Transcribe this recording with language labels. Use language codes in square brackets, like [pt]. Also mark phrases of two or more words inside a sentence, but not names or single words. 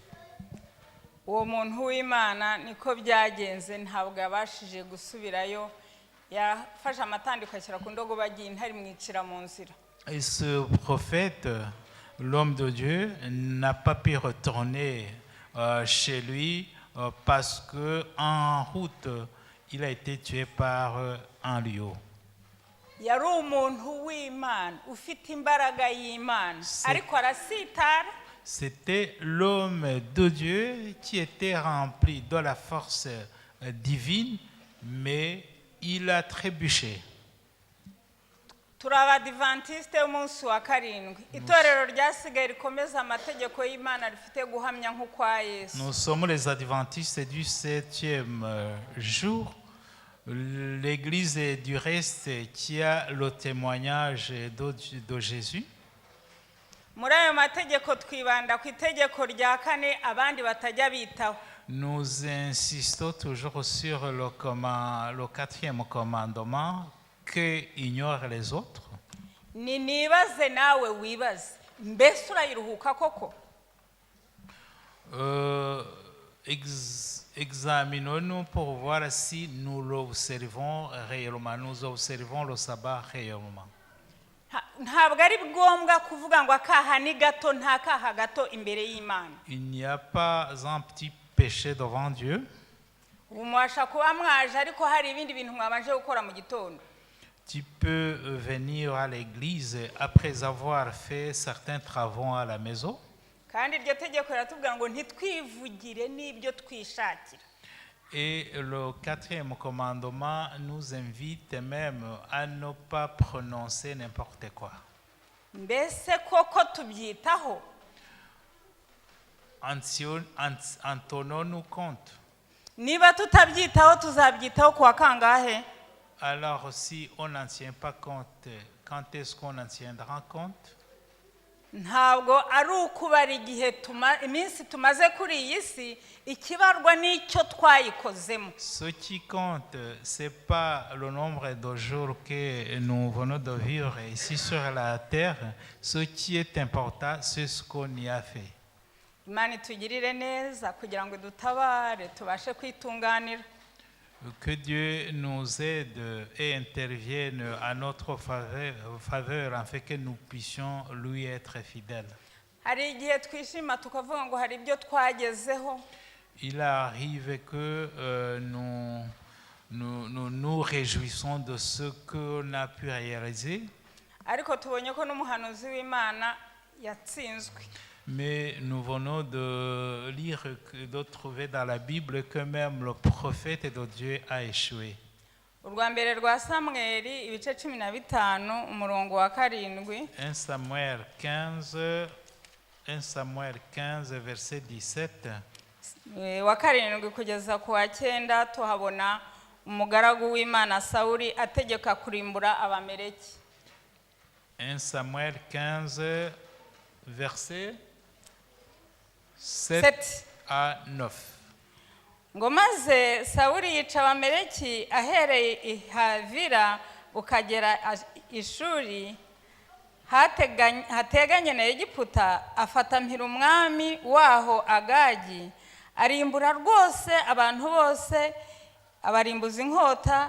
[rw] Uwo muntu w'Imana niko byagenze, ntabwo yabashije gusubirayo, yafashe amatandiko ashyira ku ndogobe agiye intare imwicira mu nzira. [fr] Et ce prophète, l'homme de Dieu, n'a pas pu retourner chez lui parce qu'en route, il a été tué par un lion. [rw] Yari umuntu w'Imana ufite imbaraga y'Imana, ariko arasitara. [fr] C'était l'homme de Dieu qui était rempli de la force divine, mais il a trébuché. [rw] turi abadivantisite y'umunsi wa karindwi itorero ryasigaye rikomeza amategeko y'Imana rifite guhamya nk'ukwa Yesu. [fr] Nous sommes les adventistes du 7e jour. L'église du reste qui a le témoignage de Jésus. [rw] Muri ayo mategeko twibanda ku itegeko rya kane abandi batajya bitaho. [fr] Nous insistons toujours sur le 4e commandement que ignorent les autres. [rw] Nibaze nawe wibaze mbese urayiruhuka koko? [fr] Examinons-nous pour voir si nous l'observons réellement, nous observons le sabbat réellement. [rw] Ntabwo ari ngombwa kuvuga ngo akaha ni gato nta kaha gato imbere y'Imana. [fr] Il n'y a pas un petit péché devant Dieu. [rw] Umwasha kuba mwaje ariko hari ibindi bintu mwabanje gukora mu gitondo. [fr] Tu peux venir à l'église après avoir fait certains travaux à la maison. [rw] Kandi iryo tegeko riratubwira ngo ntitwivugire n'ibyo twishakira. [fr] Et le 4e commandement nous invite même à ne pas prononcer n'importe quoi. [rw] Mbese koko tubyitaho? [fr] En tenons-nous compte? [rw] Niba tutabyitaho tuzabyitaho kuwa kangahe? [fr] Alors si on n'en tient pas compte, quand est-ce qu'on en tiendra compte? [rw] Ntabwo ari ukubara igihe iminsi tumaze kuri iyi si, ikibarwa n'icyo twayikozemo. [fr] Ce qui compte, c'est pas le nombre de jours que nous venons de vivre ici sur la terre. Ce qui est important, c'est ce qu'on y a fait. [rw] Imana itugirire neza kugira ngo dutabare tubashe kwitunganira. [fr] Que Dieu nous aide et intervienne à notre faveur afin que nous puissions lui être fidèles. [rw] Hari igihe twishima tukavuga ngo hari ibyo twagezeho. [fr] Il arrive que nous réjouissons de ce qu'on a pu réaliser. [rw] Ariko tubonye ko n'umuhanuzi w'Imana yatsinzwe. [fr] Mais nous venons de lire, de trouver dans la Bible que même le prophète de Dieu a échoué. [rw] Urwa mbere rwa Samweli ibice 15 umurongo wa 7. [fr] 1 Samuel 15 verset 17. [rw] Wa 7 kugeza ku wa 9 tuhabona umugaragu w'Imana Sawuli ategeka kurimbura Abameleki. [fr] 1 Samuel 15 verset 7 à 9. [rw] Ngo maze Sawuli yica Abameleki ahereye i Havira ukagera ishuri hateganye na Egiputa, afata mpira umwami waho Agagi, arimbura rwose abantu bose, abarimbuza inkota.